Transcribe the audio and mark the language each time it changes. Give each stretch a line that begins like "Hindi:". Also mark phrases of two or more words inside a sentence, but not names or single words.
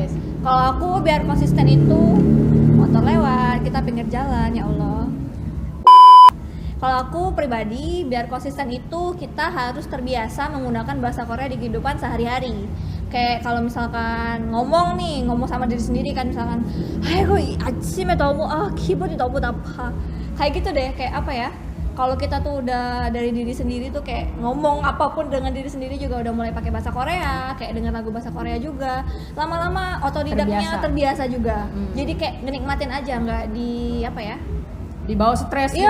Indonesian: Kalau aku biar konsisten itu motor lewat, kita pinggir jalan, ya Allah. Kalau aku pribadi, biar konsisten itu kita harus terbiasa menggunakan bahasa Korea di kehidupan sehari-hari. Kayak kalau misalkan ngomong sama diri sendiri kan, misalkan
Korean: 아이고 아침에 너무 기분이 너무 나빠.
Indonesian: Kayak gitu deh, kayak apa ya? Kalau kita tuh udah dari diri sendiri tuh kayak ngomong apapun dengan diri sendiri juga udah mulai pakai bahasa Korea, kayak denger lagu bahasa Korea juga. Lama-lama otodidaknya terbiasa juga. Jadi kayak menikmatin aja, nggak di apa ya? Dibawa stres gitu